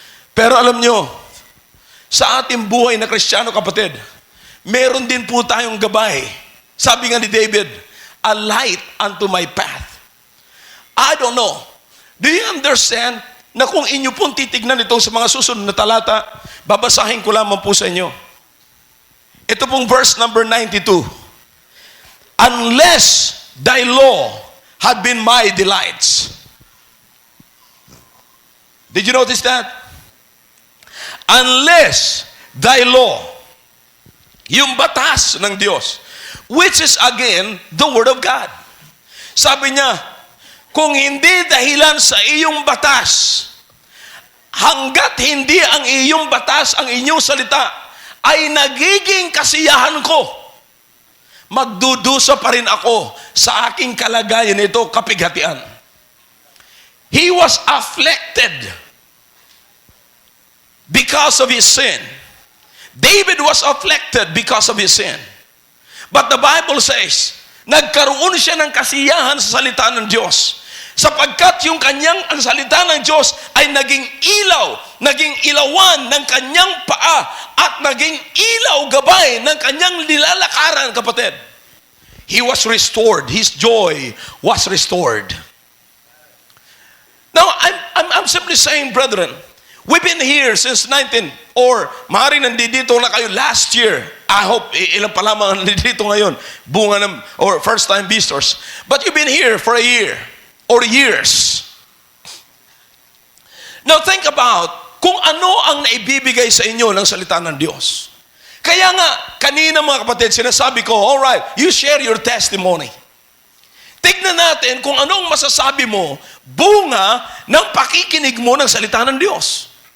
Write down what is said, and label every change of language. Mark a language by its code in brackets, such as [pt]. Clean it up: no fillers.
[tl] Pero alam nyo, sa ating buhay na Kristiyano, kapatid, meron din po tayong gabay. Sabi nga ni David, [en] a light unto my path. I don't know. Do you understand [tl] na kung inyo pong titignan itong sa mga susunod na talata, babasahin ko lamang po sa inyo. Ito pong verse number 92. [en] Unless thy law had been my delights. Did you notice that? Unless thy law, [tl] yung batas ng Diyos, [en] which is again the Word of God. [tl] Sabi niya, kung hindi dahilan sa iyong batas, hanggat hindi ang iyong batas, ang inyong salita, ay nagiging kasiyahan ko, magdudusa pa rin ako sa aking kalagayan nito, kapighatian. [en] He was afflicted because of his sin. David was afflicted because of his sin. But the Bible says, [tl] nagkaroon siya ng kasiyahan sa salita ng Diyos. Sapagkat yung ang salita ng Diyos ay naging ilaw, naging ilawan ng kanyang paa at naging ilaw gabay ng kanyang nilalakaran, kapatid. [en] He was restored. His joy was restored. Now, I'm simply saying, brethren, we've been here since 19, or [tl] maaaring nandito na kayo [en] last year. [tl] I hope ilang pa lamang nandito ngayon, bunga ng, [en] or first-time visitors. But you've been here for a year, or years. Now, think about [tl] kung ano ang naibibigay sa inyo ng salita ng Diyos. Kaya nga, kanina mga kapatid, sinasabi ko, [en] all right, you share your testimony. [tl] Tignan natin kung anong masasabi mo, bunga ng pakikinig mo ng salita ng Diyos.